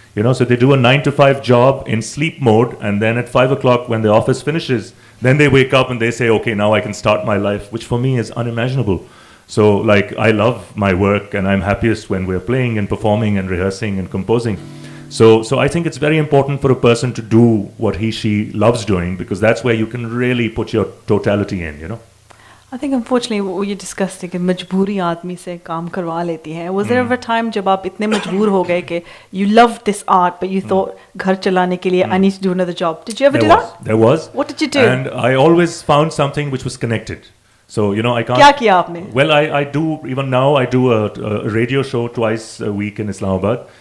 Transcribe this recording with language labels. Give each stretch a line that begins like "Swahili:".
English: So they do a 9-to-5 job in sleep mode, and then at 5 o'clock when the office finishes, then they wake up and they say, okay, now I can start my life, which for me is unimaginable. So I love my work, and I'm happiest when we're playing and performing and rehearsing and composing. So I think it's very important for a person to do what she loves doing, because that's where you can really put your totality in. I think unfortunately what you discussed
Hindi: है कि मजबूरी आदमी से काम करवा लेती है.
English: Was there ever a time
Hindi: जब आप इतने मजबूर हो गए कि
English: you loved this art but you thought
Hindi: घर चलाने के लिए
English: I need to do another job? Did you ever do that? There was. What did you do? And I always found something which was connected. So I can't.
Hindi: क्या किया आपने?
English: Well, I do even now. I do a radio show twice a week in Islamabad.